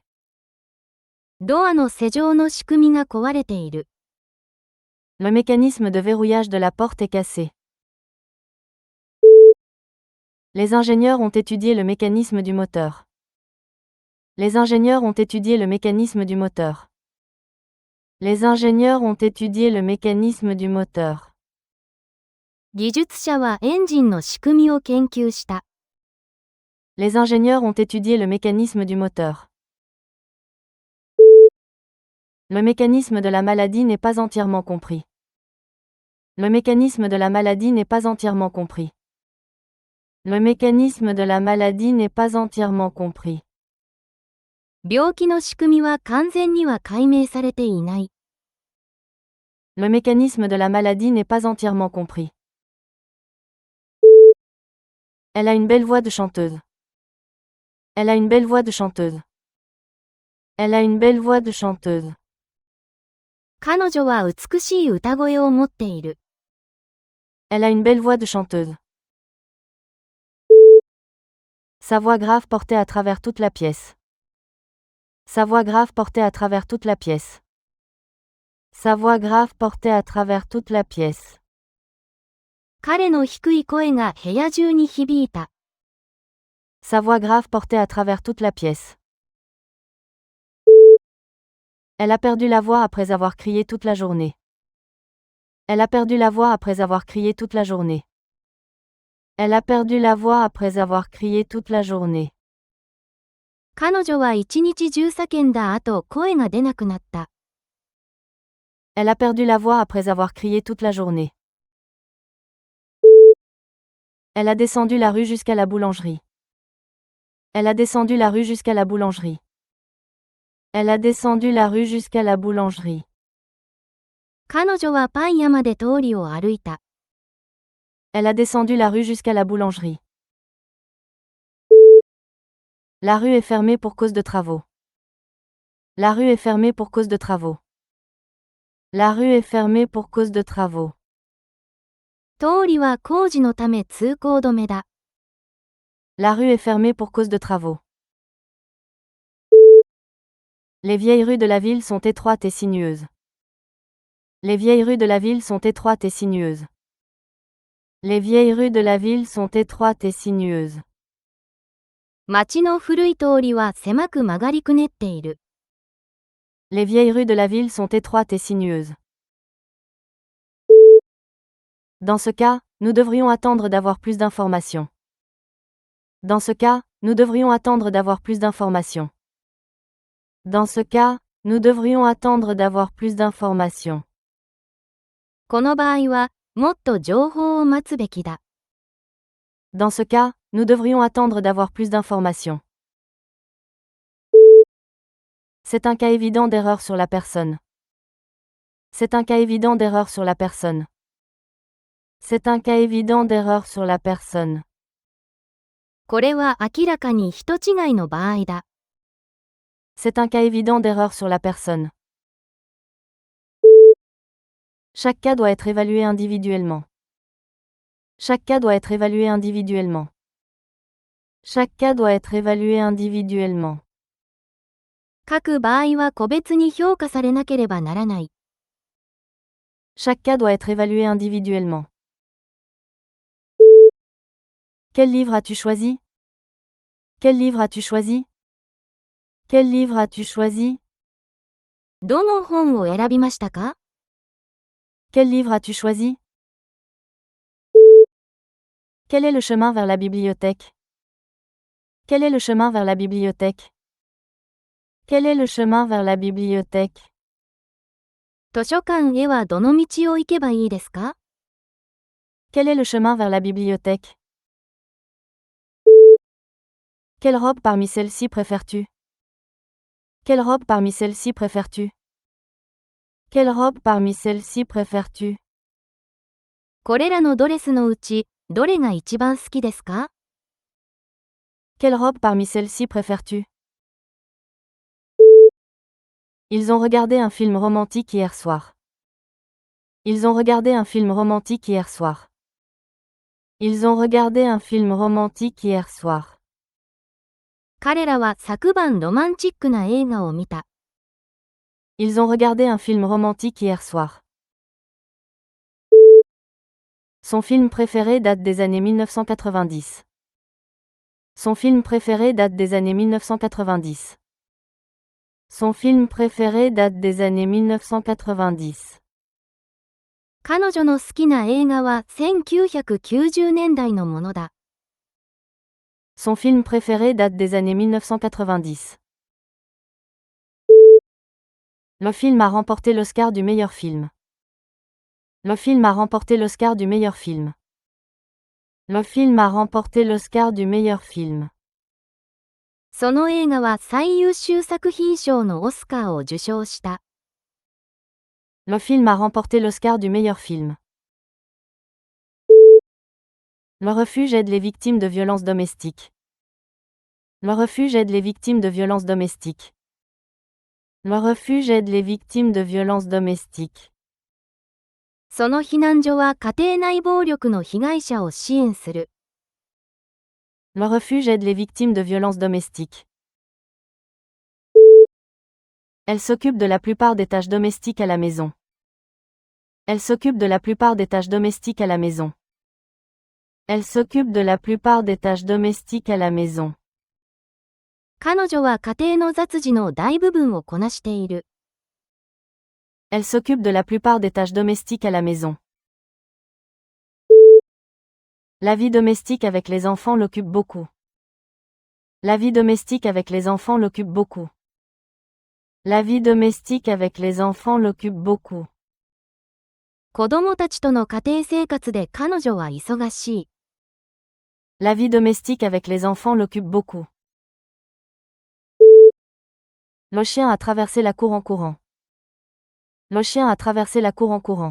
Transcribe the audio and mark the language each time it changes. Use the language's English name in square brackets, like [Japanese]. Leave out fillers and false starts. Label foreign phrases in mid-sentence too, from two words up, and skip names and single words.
[Japanese] ドアの施錠の仕組みが壊れている。 [French] Le mécanisme de verrouillage de la porte est cassé. Les ingénieurs ont étudié le mécanisme du moteur. Les ingénieurs ont étudié le mécanisme du moteur. Les ingénieurs ont étudié le mécanisme du moteur. [Japanese] 技術者はエンジンの仕組みを研究した。 [French] Les ingénieurs ont étudié le mécanisme du moteur. Le mécanisme de la maladie n'est pas entièrement compris. Le mécanisme de la maladie n'est pas entièrement compris. Le mécanisme de la maladie n'est pas entièrement compris. [Japanese] 病気の仕組みは完全には解明されていない。 [French] Le mécanisme de la maladie n'est pas entièrement compris. Elle a une belle voix de chanteuse. Elle a une belle voix de chanteuse. Elle a une belle voix de chanteuse. [Japanese] 彼女は美しい歌声を持っている。 [French] Elle a une belle voix de chanteuse. Sa voix grave portait à travers toute la pièce. Sa voix grave portait à travers toute la pièce. Sa voix grave portait à travers toute la pièce. [Japanese] 彼の低い声が部屋中に響いた。 [French] Sa voix grave portait à travers toute la pièce. Elle a perdu la voix après avoir crié toute la journée. Elle a perdu la voix après avoir crié toute la journée. Elle a perdu la voix après avoir crié toute la journée. [Japanese] 彼女は一日中叫んだ後声が出なくなった。 [French] Elle a perdu la voix après avoir crié toute la journée. Elle a descendu la rue jusqu'à la boulangerie. Elle a descendu la rue jusqu'à la boulangerie. Elle a descendu la rue jusqu'à la boulangerie. [Japanese] 彼女はパン屋まで通りを歩いた。 [French] Elle a descendu la rue jusqu'à la boulangerie. La rue est fermée pour cause de travaux. La rue est fermée pour cause de travaux. La rue est fermée pour cause de travaux. [Japanese] 通りは工事のため通行止めだ。 [French] La rue est fermée pour cause de travaux. Les vieilles rues de la ville sont étroites et sinueuses. Les vieilles rues de la ville sont étroites et sinueuses. Les vieilles rues de la ville sont étroites et sinueuses. [Japanese] 街の古い通りは狭く曲がりくねっている。 [French] Les vieilles rues de la ville sont étroites et sinueuses. Dans ce cas, nous devrions attendre d'avoir plus d'informations. Dans ce cas, nous devrions attendre d'avoir plus d'informations. Dans ce cas, nous devrions attendre d'avoir plus d'informations. [Japanese] この場合は、もっと情報を待つべきだ。 [French] Dans ce cas, nous devrions attendre d'avoir plus d'informations. C'est un cas évident d'erreur sur la personne. C'est un cas évident d'erreur sur la personne. C'est un cas évident d'erreur sur la personne. [Japanese] これは明らかに人違いの場合だ。 [French] C'est un cas évident d'erreur sur la personne. Chaque cas doit être évalué individuellement. Chaque cas doit être évalué individuellement. Chaque cas doit être évalué individuellement. [Japanese] 各場合は個別に評価されなければならない。 [French] Chaque cas doit être évalué individuellement. Quel livre as-tu choisi? Quel livre as-tu choisi? Quel livre as-tu choisi? [Japanese] どの本を選びましたか？ [French] Quel livre as-tu choisi? Quel est le chemin vers la bibliothèque? Quel est le chemin vers la bibliothèque? Quel est le chemin vers la bibliothèque? [Japanese] 図書館へはどの道を行けばいいですか？ [French] Quel est le chemin vers la bibliothèque? Quelle robe parmi celles-ci préfères-tu? Quelle robe parmi celles-ci préfères-tu? Quelle robe parmi celles-ci préfères-tu? [Japanese] これらのドレスのうち、どれが一番好きですか？ [French] Quelle robe parmi celles-ci préfères-tu? Ils ont regardé un film romantique hier soir. Ils ont regardé un film romantique hier soir. Ils ont regardé un film romantique hier soir. [Japanese] 彼らは昨晩ロマンチックな映画を見た。 [French] Ils ont regardé un film romantique hier soir. Son film préféré date des années 1990. Son film préféré date des années 1990. Son film préféré date des années 1990. [Japanese] 彼女の好きな映画は1990年代のものだ。 [French] Son film préféré date des années 1990. Le film a remporté l'Oscar du meilleur film. Le film a remporté l'Oscar du meilleur film. Le film a remporté l'Oscar du meilleur film. [Japanese] その映画は最優秀作品賞のオスカーを受賞した。 [French] Le film a remporté l'Oscar du meilleur film. Le refuge aide les victimes de violences domestiques. Le refuge aide les victimes de violences domestiques. Le refuge aide les victimes de violences domestiques. [Japanese] その避難所は家庭内暴力の被害者を支援する。 [French] Le refuge aide les victimes de violences domestiques. Elle s'occupe de la plupart des tâches domestiques à la maison. Elle s'occupe de la plupart des tâches domestiques à la maison. Elle s'occupe de la plupart des tâches domestiques à la maison. [Japanese] 彼女は家庭の雑事の大部分をこなしている。 [French] Elle s'occupe de la plupart des tâches domestiques à la maison. La vie domestique avec les enfants l'occupe beaucoup. La vie domestique avec les enfants l'occupe beaucoup. La vie domestique avec les enfants l'occupe beaucoup. [Japanese] 子供たちとの家庭生活で彼女は忙しい。 [French] La vie domestique avec les enfants l'occupe beaucoup. Le chien a traversé la cour en courant. Le chien a traversé la cour en courant.